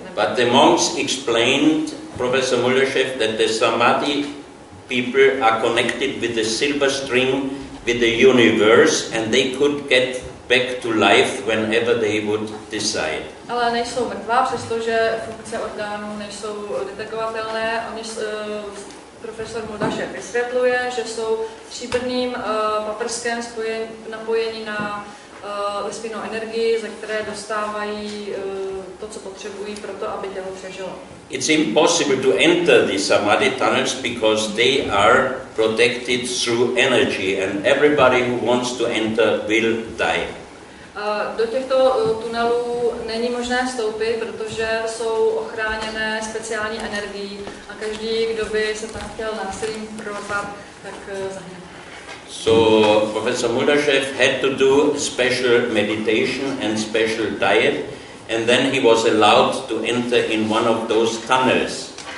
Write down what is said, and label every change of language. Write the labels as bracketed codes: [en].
[en] But the monks explained, Professor Muldaschew, that the Samadhi people are connected with the silver string with the universe, and they could get back to life whenever they would decide. [cs] Ale nejsou mrtvá, přestože funkce orgánů nejsou detekovatelné. Profesor Muldaschew vysvětluje, že jsou stříbrným paprskem napojení na vesmírnou energii, ze které dostávají to, co potřebují pro to, aby tělo přežilo. [en] It's impossible to enter the Samadhi tunnels because they are protected through energy, and everybody who wants to enter will die. [cs] Do těchto tunelů není možné vstoupit, protože jsou ochráněné speciální energií a každý, kdo by se tam chtěl násilím prorvat, tak zahyne. [en] So Professor Mulderschew had to do special meditation and special diet, and then he was allowed to enter in one of those tunnels.